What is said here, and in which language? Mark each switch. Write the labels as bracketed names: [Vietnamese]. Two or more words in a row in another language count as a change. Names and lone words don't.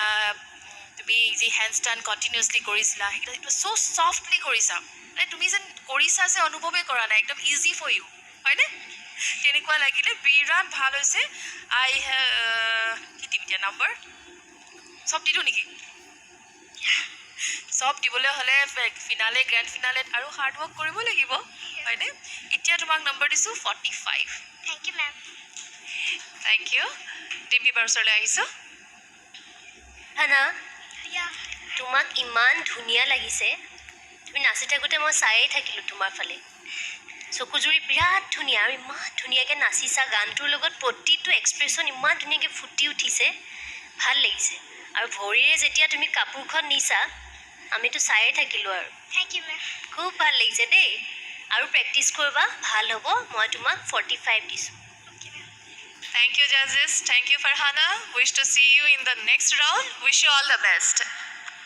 [Assamese] তুমি যি [English] hand stand continuously [Assamese] কৰিছিলা সেইকেইটা একদম [English] so softly [Assamese] কৰিছা মানে তুমি যেন কৰিছা যে অনুভৱেই কৰা নাই একদম [English] easy for you [Assamese] হয়নে তেনেকুৱা লাগিলে বিৰাট ভাল হৈছে আই কি দিম এতিয়া নম্বৰ চব দিলোঁ নেকি চব দিবলৈ হ'লে [English] finale grand finale-t [Assamese] আৰু [English] hard work [Assamese] কৰিব লাগিব হয়নে এতিয়া তোমাক নম্বৰ দিছোঁ 45 [English] Thank you, ma'am. thank you [Assamese] ডিম্পি বাৰ ওচৰলৈ আহিছোঁ হানা [English] Yeah. [Assamese] তোমাক ইমান ধুনীয়া লাগিছে তুমি নাচি থাকোঁতে মই চায়েই থাকিলোঁ তোমাৰ ফালে চকুজুৰি বিৰাট ধুনীয়া আৰু ইমান ধুনীয়াকৈ নাচিছা গানটোৰ লগত প্ৰতিটো এক্সপ্ৰেশ্যন ইমান ধুনীয়াকৈ ফুটি উঠিছে ভাল লাগিছে আৰু ভৰিৰে যেতিয়া তুমি কাপোৰখন নিছা আমিতো চায়েই থাকিলোঁ আৰু [English] Thank you, ma'am. [Assamese] খুব ভাল লাগিছে দেই আৰু প্ৰেক্টিছ কৰিবা ভাল হ'ব মই তোমাক 45 দিছোঁ [English] Okay, ma'am. Thank you, judges. Thank you, Farhana. Wish to see you in the next round. Wish you all the best.